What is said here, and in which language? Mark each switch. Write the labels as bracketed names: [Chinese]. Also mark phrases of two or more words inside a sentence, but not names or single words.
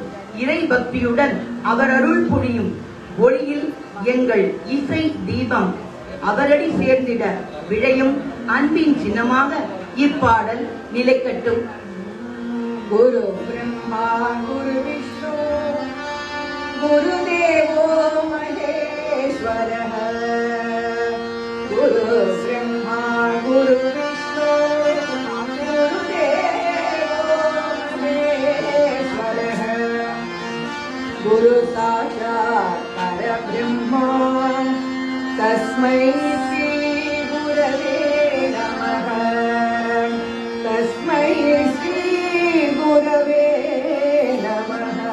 [Tamil] இறை பக்தியுடன் அவர் அருள் புரியும் ஒளியில் எங்கள் இசை தீபம் அவரடி சேர்ந்திட விழையும் அன்பின் சின்னமாக இப்பாடல் நிலைக்கட்டும். [Sanskrit] गुरु ब्रह्मा गुरु विष्णु गुरु देवो महेश्वरः गुरु ब्रह्मा गुरु विष्णु गुरु देवो महेश्वरः गुरु साक्षात् परब्रह्मा तस्मै श्री गुरवे नमः तस्मै श्री गुरवे नमः.